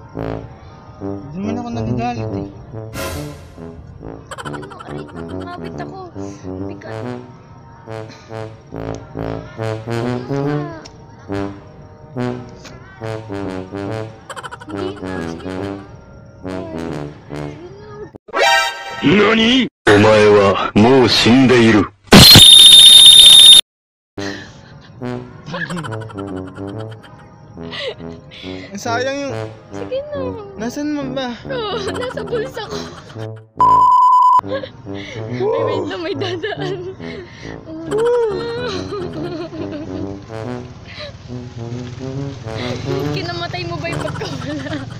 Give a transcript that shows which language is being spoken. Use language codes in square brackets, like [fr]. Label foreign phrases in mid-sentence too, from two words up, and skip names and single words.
[tl] Hindi naman ako nagagalit eh. Ano, aray, ngawit ako. Bigat. Hindi na, sige. [ja] NANI?お前はもう死んでいる。 [tl] Sayang yung... Sige na. Nasaan mo ba? Oh, nasa bulsa ko. May wait na may dadaan. Kinamatay mo ba yung pagkawala?